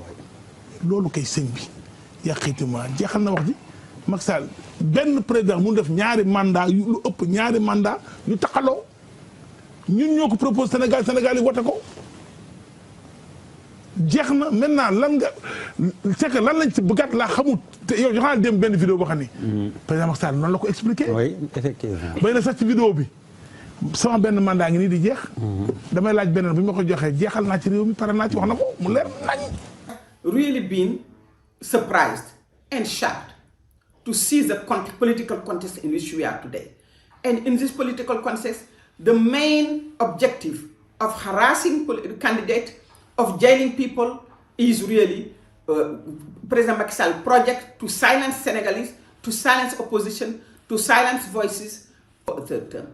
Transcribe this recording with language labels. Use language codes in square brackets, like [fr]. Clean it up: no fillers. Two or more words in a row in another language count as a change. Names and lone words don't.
[wo] loolu kay sëñ bi yàqitima jeexal na wax ji Macky Sall benn président mu def ñaari mandat yu lu ëpp ñaari mandat yu takkaloo ñun ñoo ko propose Sénégal yi wote ko jeex na maintenant lan nga [fr] c'est que [wo] lan lañ ci bëggaat laa xamut te yow joxaa dem benn vidéo boo xam ni président Macky Sall noonu la ko expliqué. [fr] oui effectivement. [wo] bay na sax ci vidéo bi sama benn mandat ngi nii di jeex. damay laaj beneen bu ñu ma ko joxee jeexal naa ci réew mi pare naa ci wax na ko mu leer nañ. [en] Really been surprised and shocked to see the political context in which we are today. And in this political context, the main objective of harassing candidates, of jailing people, is really President Macky Sall's project to silence Senegalese, to silence opposition, to silence voices for a third term.